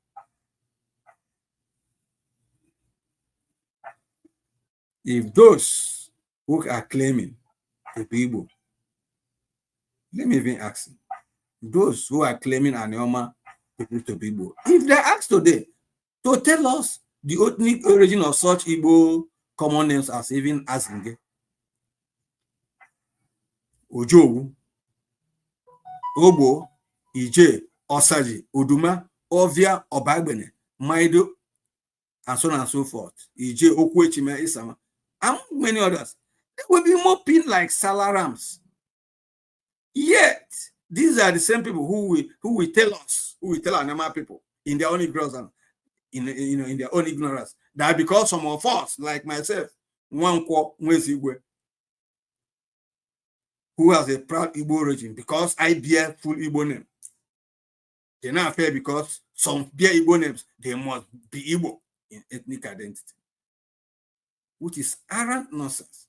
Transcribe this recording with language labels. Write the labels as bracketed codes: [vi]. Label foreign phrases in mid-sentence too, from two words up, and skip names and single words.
[en] If those who are claiming the people, let me even ask you, those who are claiming Anioma to people, if they ask today to tell us the ethnic origin of such Igbo common names as even Azinge, Ojowu, Obo, Ije, Osaji, Uduma, Ovia, Obagbene, Maido, and so on and so forth, Ije, Okwechime, Isama, and many others, they will be moping like salarams. Yet, these are the same people who will tell us, who will tell Anioma people in their own ignorance, in their own ignorance, that because some of us, like myself, Nwankwo Nwezigwe, who has a proud Igbo origin, because I bear full Igbo name, they're not fair because some bear Igbo names, they must be Igbo in ethnic identity, which is arrant nonsense.